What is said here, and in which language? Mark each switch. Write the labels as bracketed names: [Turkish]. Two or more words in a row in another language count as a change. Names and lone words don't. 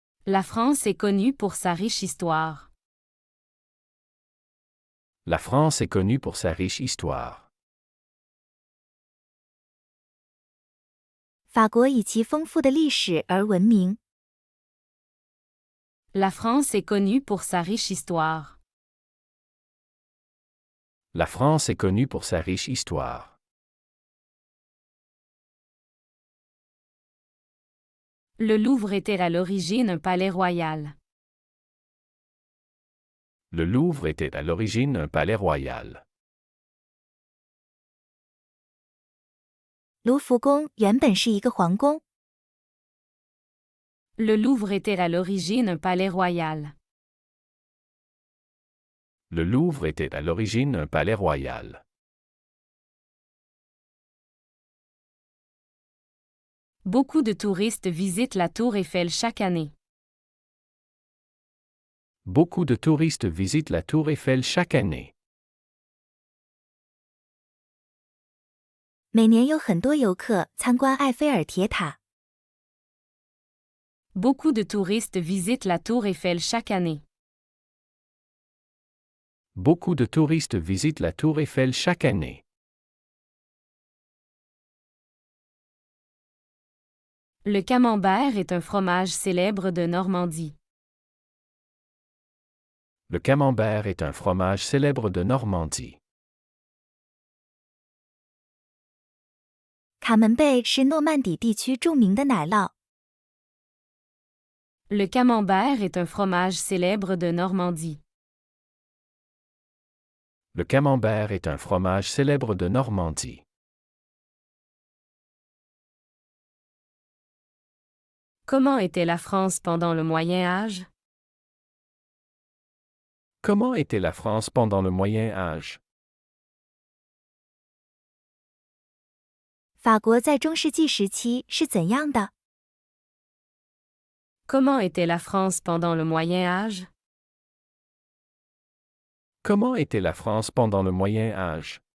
[French] La France est connue pour sa riche histoire. La France est connue pour sa riche histoire. [Chinese] 法国以其丰富的历史而闻名。 [French] La France est connue pour sa riche histoire. La France est connue pour sa riche histoire. Le Louvre était à l'origine un palais royal. Le Louvre était à l'origine un palais royal. [Chinese] 卢浮宫原本是一个皇宫。 [French] Le Louvre était à l'origine un palais royal. Le Louvre était à l'origine un palais royal. Beaucoup de touristes visitent la Tour Eiffel chaque année. Beaucoup de touristes visitent la Tour Eiffel chaque année. [Chinese] 每年有很多游客参观埃菲尔铁塔。 [French] Beaucoup de touristes visitent la Tour Eiffel chaque année. Beaucoup de touristes visitent la Tour Eiffel chaque année. Le camembert est un fromage célèbre de Normandie. Le camembert est un fromage célèbre de Normandie. [Chinese] 卡门贝是诺曼底地区著名的奶酪。 [French] Le camembert est un fromage célèbre de Normandie. Le camembert est un fromage célèbre de Normandie. Comment était la France pendant le Moyen Âge? Comment était la France pendant le Moyen Âge? [Chinese] 法国在中世纪时期是怎样的？ [French] Comment était la France pendant le Moyen Âge? Comment était la France pendant le Moyen Âge?